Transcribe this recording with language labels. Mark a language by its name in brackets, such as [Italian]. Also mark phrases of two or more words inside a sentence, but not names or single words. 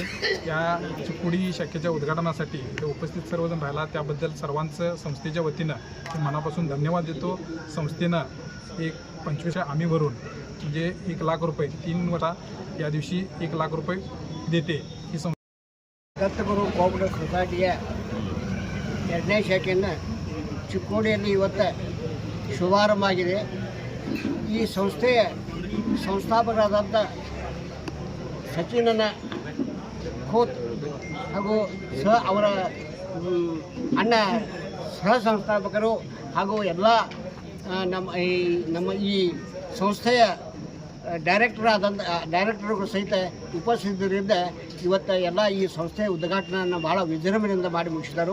[Marathi] या चिक्कोडी शाखेच्या उद्घाटनासाठी इथं उपस्थित सर्वजण राहिला, त्याबद्दल सर्वांचं संस्थेच्या वतीनं मनापासून धन्यवाद देतो. संस्थेनं एक 25 आम्ही भरून म्हणजे 1 लाख रुपये 3 वर्षा या दिवशी 1 लाख रुपये देते. ही [Kannada] ದತ್ತಗುರು [English] cooperative society [Kannada] 2ನೇ ಶಾಖೆಯನ್ನು ಚಿಕ್ಕೋಡಿಯಲ್ಲಿ ಇವತ್ತು ಶುಭಾರಂಭ ಆಗಿದೆ. ಈ ಸಂಸ್ಥೆಯ ಸಂಸ್ಥಾಪಕರಾದಂಥ ಸಚಿನ್ ಖೋತ್ ಹಾಗೂ ಅವರ ಅಣ್ಣ ಸಹ ಸಂಸ್ಥಾಪಕರು ಹಾಗೂ ಎಲ್ಲ ನಮ್ಮ ಈ ಸಂಸ್ಥೆಯ ಡೈರೆಕ್ಟರ್ಗಳು ಸಹಿತ ಉಪಸ್ಥಿತರಿಂದ ಇವತ್ತು ಎಲ್ಲ ಈ ಸಂಸ್ಥೆಯ ಉದ್ಘಾಟನೆಯನ್ನು ಭಾಳ ವಿಜೃಂಭಣೆಯಿಂದ ಮಾಡಿ ಮುಗಿಸಿದರು.